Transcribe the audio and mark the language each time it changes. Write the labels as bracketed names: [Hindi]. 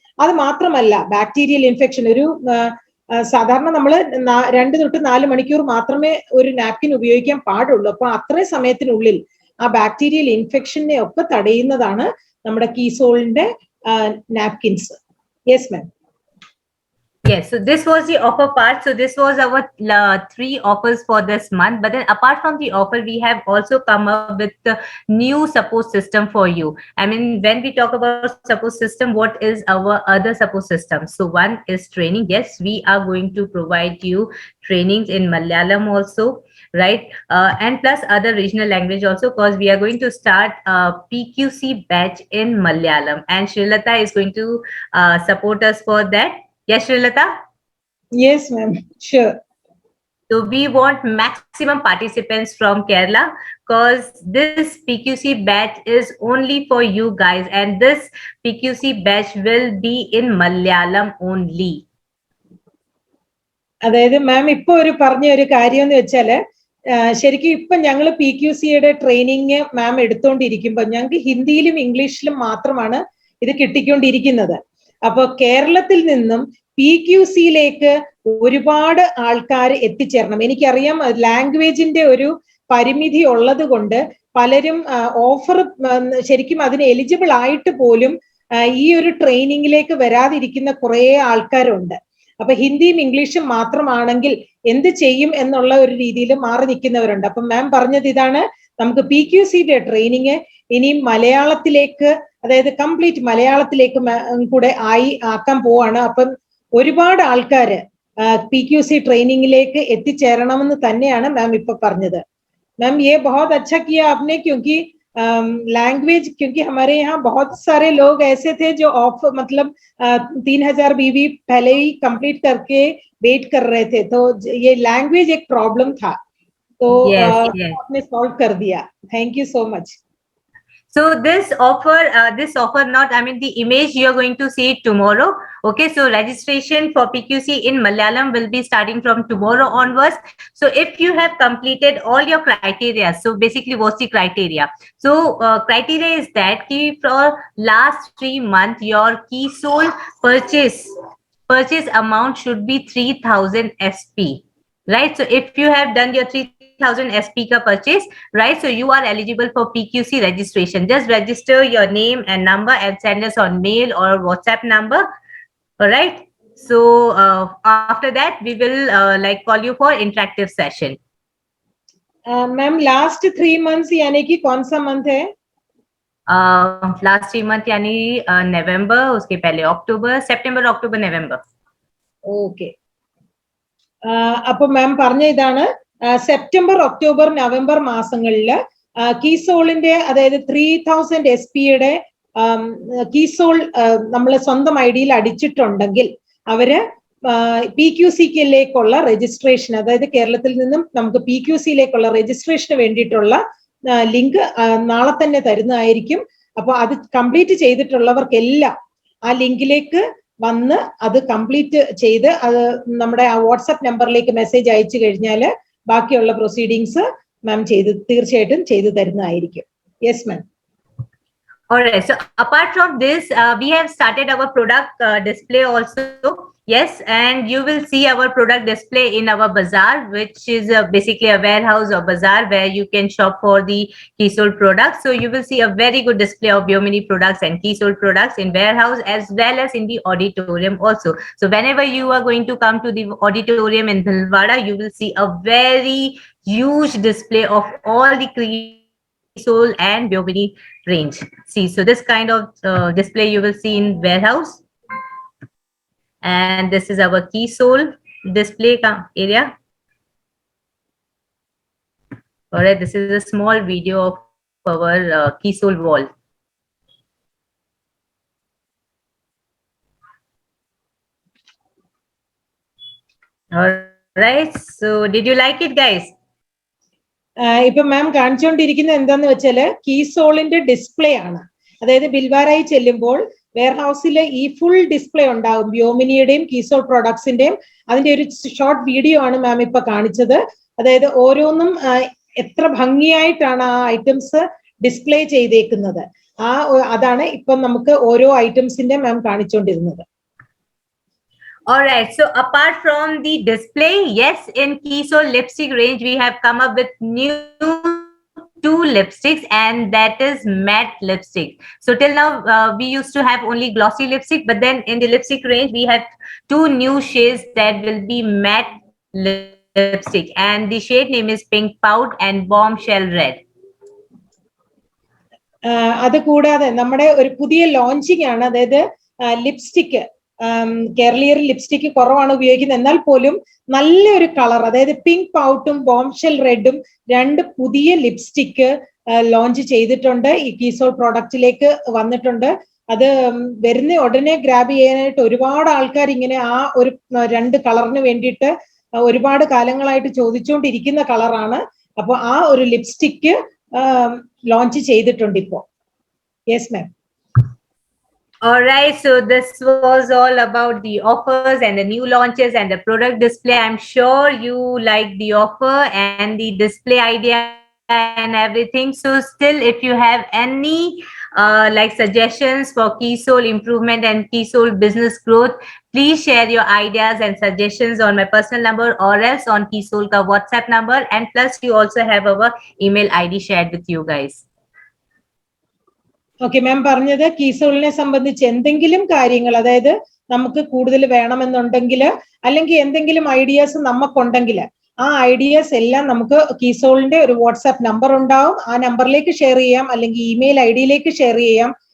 [Malayalam] അത് മാത്രമല്ല bacterial infection, ഒരു സാധാരണ നമ്മൾ 2 തൊട്ട് 4 മണിക്കൂർ മാത്രമേ ഒരു നാപ്കിൻ ഉപയോഗിക്കാൻ പാടുള്ളൂ. അപ്പൊ അത്രയും സമയത്തിനുള്ളിൽ ആ ബാക്ടീരിയൽ ഇൻഫെക്ഷനെ ഒക്കെ തടയുന്നതാണ് നമ്മുടെ കീസോളിന്റെ napkins. [English] Yes ma'am. Yes, so this was the offer part. So this was our 3 offers for this month. But then apart from the offer, we have also come up with the new support system for you. I mean, when we talk about support system, what is our other support system? So one is training. Yes, we are going to provide you trainings in Malayalam also, right? And plus other regional language also, because we are going to start a PQC batch in Malayalam. And Srilata is going to support us for that. Yes, Srilata? Yes, ma'am. Sure. So we want maximum participants from Kerala, because this PQC batch is only for you guys, and this PQC batch will be in Malayalam only. [Malayalam] അതായത് മാം ഇപ്പൊ പറഞ്ഞ ഒരു കാര്യം എന്ന് വെച്ചാല് ശരിക്കും ഇപ്പൊ ഞങ്ങൾ PQCയുടെ ട്രെയിനിങ് മാം എടുത്തോണ്ടിരിക്കുമ്പോൾ ഞങ്ങൾക്ക് ഹിന്ദിയിലും ഇംഗ്ലീഷിലും മാത്രമാണ് ഇത് കിട്ടിക്കൊണ്ടിരിക്കുന്നത്. അപ്പൊ കേരളത്തിൽ നിന്നും PQCയിലേക്ക് ഒരുപാട് ആൾക്കാർ എത്തിച്ചേരണം. എനിക്കറിയാം ലാംഗ്വേജിന്റെ ഒരു പരിമിതി ഉള്ളത് കൊണ്ട് പലരും ഓഫർ ശരിക്കും അതിന് എലിജിബിൾ ആയിട്ട് പോലും ഈ ഒരു ട്രെയിനിങ്ങിലേക്ക് വരാതിരിക്കുന്ന കുറെ ആൾക്കാരുണ്ട്. അപ്പൊ ഹിന്ദിയും ഇംഗ്ലീഷും മാത്രമാണെങ്കിൽ എന്ത് ചെയ്യും എന്നുള്ള ഒരു രീതിയിൽ മാറി നിൽക്കുന്നവരുണ്ട്. അപ്പം മാം പറഞ്ഞത് ഇതാണ്, നമുക്ക് PQCയുടെ ട്രെയിനിങ് ഇനി മലയാളത്തിലേക്ക്, അതായത് കംപ്ലീറ്റ് മലയാളത്തിലേക്ക് കൂടെ ആക്കാൻ പോവാണ്. അപ്പം ഒരുപാട് ആൾക്കാര് PQC ട്രെയിനിങ്ങിലേക്ക് എത്തിച്ചേരണമെന്ന് തന്നെയാണ് മാം ഇപ്പൊ പറഞ്ഞത്. [Hindi] मैम ये बहुत अच्छा किया आपने, क्योंकि लैंग्वेज, क्योंकि हमारे यहाँ बहुत सारे लोग ऐसे थे जो ऑफ मतलब 3000 BV पहले ही कंप्लीट करके वेट कर रहे थे, तो ये लैंग्वेज एक प्रॉब्लम था, तो आपने सॉल्व कर दिया. [English] Thank you so much. So this offer not, I mean the image you are going to see tomorrow. Okay, so registration for PQC in Malayalam will be starting from tomorrow onwards. So if you have completed all your criteria, so basically what's the criteria? So criteria is that for last 3 months your KeySole purchase amount should be 3000 SP, right? So if you have done your 3000 SP ka purchase, right, so you are eligible for PQC registration. Just register your name and number and send us on mail or WhatsApp number. All right, so after that we will like call you for interactive session. [Hindi] Ma'am last 3 months यानी कि कौन सा month है? Last 3 month यानी नवंबर, उसके पहले अक्टूबर, September, अक्टूबर, नवंबर. [Malayalam] Okay, അപ്പൊ മാം പറഞ്ഞ ഇതാണ്, സെപ്റ്റംബർ, ഒക്ടോബർ, നവംബർ മാസങ്ങളിൽ കീസോളിന്റെ, അതായത് 3000 SP-യുടെ കീസോൾ നമ്മൾ സ്വന്തം ഐഡിയിൽ അടിച്ചിട്ടുണ്ടെങ്കിൽ അവര് PQC-ലേക്കുള്ള രജിസ്ട്രേഷൻ, അതായത് കേരളത്തിൽ നിന്നും നമുക്ക് PQC-ലേക്കുള്ള രജിസ്ട്രേഷന് വേണ്ടിയിട്ടുള്ള ലിങ്ക് നാളെ തന്നെ തരുന്നതായിരിക്കും. അപ്പൊ അത് കംപ്ലീറ്റ് ചെയ്തിട്ടുള്ളവർക്കെല്ലാം ആ ലിങ്കിലേക്ക് വന്ന് അത് കംപ്ലീറ്റ് ചെയ്ത് അത് നമ്മുടെ ആ വാട്സ്ആപ്പ് നമ്പറിലേക്ക് മെസ്സേജ് അയച്ചു കഴിഞ്ഞാൽ ബാക്കിയുള്ള പ്രൊസീഡിങ്സ് മാം തീർച്ചയായിട്ടും ചെയ്തു തരുന്നതായിരിക്കും. [English] Yes ma'am. Alright, so apart from this, we have started our product display also. Yes, and you will see our product display in our bazaar, which is basically a warehouse or bazaar where you can shop for the KeySole products. So you will see a very good display of Biomini products and KeySole products in warehouse as well as in the auditorium also. So whenever you are going to come to the auditorium in Bhilwara, you will see a very huge display of all the KeySole and Biomini range. See, so this kind of display you will see in warehouse. And this is our KeySole display area. All right, this is a small video of our KeySole wall. All right, so did you like it, guys? [Malayalam] ഇപ്പൊ മാം കാണിച്ചുകൊണ്ടിരിക്കുന്നത് എന്താന്ന് വെച്ചാല് കീസോളിന്റെ display ആണ്. അതായത് ബിൽവാരായി ചെല്ലുമ്പോൾ വെയർഹൗസിൽ ഈ full display ഉണ്ടാവും, ബ്യോമിനിയുടെയും കീസോൾ പ്രൊഡക്ട്സിന്റെയും. അതിന്റെ ഒരു ഷോർട്ട് വീഡിയോ ആണ് മാം ഇപ്പൊ കാണിച്ചത്. അതായത് ഓരോന്നും എത്ര ഭംഗിയായിട്ടാണ് ആ ഐറ്റംസ് ഡിസ്പ്ലേ ചെയ്തേക്കുന്നത്, അതാണ് ഇപ്പം നമുക്ക് ഓരോ ഐറ്റംസിന്റെ മാം കാണിച്ചുകൊണ്ടിരുന്നത്. [English] All right, so apart from the display, yes, in KeySole lipstick range we have come up with new 2 lipsticks, and that is matte lipstick. So till now we used to have only glossy lipstick, but then in the lipstick range we have 2 new shades that will be matte lipstick, and the shade name is Pink Pout and Bombshell Red. [Malayalam] അത് കൂടാതെ നമ്മുടെ ഒരു പുതിയ launching ആണ്, അതായത് lipstick. കേരളീയർ lipstick കുറവാണ് ഉപയോഗിക്കുന്നത്, എന്നാൽ പോലും നല്ലൊരു കളർ, അതായത് പിങ്ക് പൗട്ടും ബോംഷെൽ റെഡും 2 പുതിയ ലിപ്സ്റ്റിക് ലോഞ്ച് ചെയ്തിട്ടുണ്ട്, ഈ കീസോൾ പ്രോഡക്റ്റിലേക്ക് വന്നിട്ടുണ്ട്. അത് വരുന്ന ഉടനെ ഗ്രാബ് ചെയ്യാനായിട്ട് ഒരുപാട് ആൾക്കാർ ഇങ്ങനെ ആ ഒരു 2 കളറിന് വേണ്ടിയിട്ട് ഒരുപാട് കാലങ്ങളായിട്ട് ചോദിച്ചുകൊണ്ടിരിക്കുന്ന കളറാണ്. അപ്പൊ ആ ഒരു ലിപ്സ്റ്റിക് ലോഞ്ച് ചെയ്തിട്ടുണ്ട് ഇപ്പോ. [English] Yes ma'am. All right, so this was all about the offers and the new launches and the product display. I'm sure you like the offer and the display idea and everything. So still, if you have any like suggestions for KeySole improvement and KeySole business growth, please share your ideas and suggestions on my personal number or else on KeySole ka WhatsApp number. And plus, you also have our email ID shared with you guys. [Malayalam] Okay ma'am പറഞ്ഞത് കീസോളിനെ സംബന്ധിച്ച് എന്തെങ്കിലും കാര്യങ്ങൾ, അതായത് നമുക്ക് കൂടുതൽ വേണമെന്നുണ്ടെങ്കിൽ അല്ലെങ്കിൽ എന്തെങ്കിലും ഐഡിയാസ് നമുക്കുണ്ടെങ്കിൽ ആ ഐഡിയാസ് എല്ലാം നമുക്ക് കീസോളിന്റെ ഒരു വാട്സാപ്പ് നമ്പർ ഉണ്ടാവും. ആ നമ്പറിലേക്ക് ഷെയർ ചെയ്യാം, അല്ലെങ്കിൽ ഇമെയിൽ ഐഡിയിലേക്ക് ഷെയർ ചെയ്യാം.